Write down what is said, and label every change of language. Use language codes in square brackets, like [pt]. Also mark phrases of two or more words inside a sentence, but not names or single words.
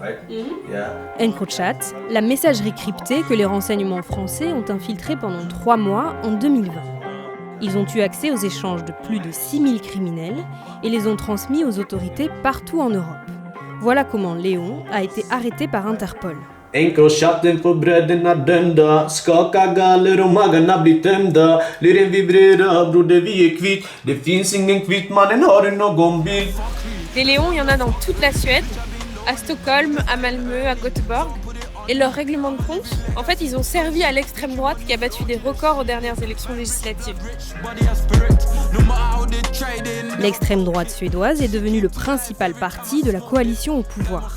[fr] EncroChat, la messagerie cryptée que les renseignements français ont infiltrée pendant 3 mois en 2020. Ils ont eu accès aux échanges de plus de 6000 criminels et les ont transmis aux autorités partout en Europe. Voilà comment Léon a été arrêté par Interpol. [sv] Encrochatten på bröderna dömda. Skaka galler och magarna blir tömda. Lyren vibrerar, broder vi är kvitt. Det finns ingen kvitt, mannen har du någon bild? [fr] Des Léons, il y en a dans toute la Suède, à Stockholm, à Malmö, à Göteborg. Et leur règlement de compte, en fait, ils ont servi à l'extrême droite qui a battu des records aux dernières élections législatives. L'extrême droite suédoise est devenue le principal parti de la coalition au pouvoir.